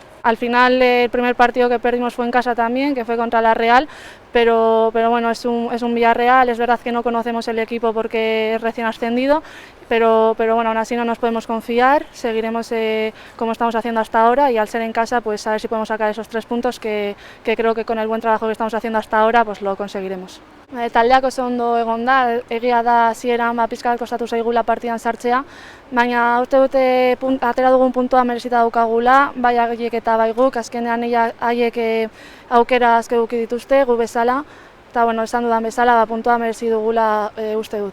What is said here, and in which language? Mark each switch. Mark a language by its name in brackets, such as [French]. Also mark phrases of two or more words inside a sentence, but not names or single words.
[Spanish] Al final el primer partido que perdimos fue en casa también, que fue contra la Real, pero bueno, es un Villarreal, es verdad que no conocemos el equipo porque es recién ascendido, pero bueno, aún así no nos podemos confiar, seguiremos como estamos haciendo hasta ahora, y al ser en casa pues a ver si podemos sacar esos 3 puntos que creo que con el buen trabajo que estamos haciendo hasta ahora pues lo conseguiremos. [Basque] Taldeak oso ondo egon da, egia da hasieran pixka bat kostatu zaigula partidan sartzea, baina uste dute atera dugun puntua merezita daukagula, bai haiek eta bai guk, azkenean haiek aukera asko eduki dituzte, gu bezala, eta bueno, esan dudan bezala puntua merezi dugula uste dut.